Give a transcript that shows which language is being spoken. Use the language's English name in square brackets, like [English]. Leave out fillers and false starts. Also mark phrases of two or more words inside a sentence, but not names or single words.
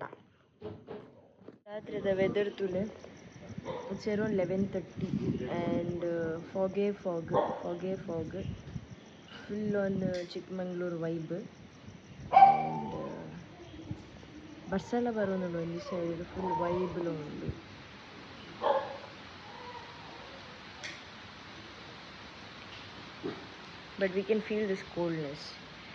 [Tulu] ರಾತ್ರಿದ ವೆದರ್ ತುಲೆ [English] it's around 11:30 and foggy fog full on Chikmagalur vibe and [Tulu] ಬಸ್ಸೆಲ್ಲ ಬರೋದು ಒಂದು ಸೈಡ್ ಫುಲ್ ವೈಬ್ಲು ಉಂಡು. [English] But we can feel this coldness.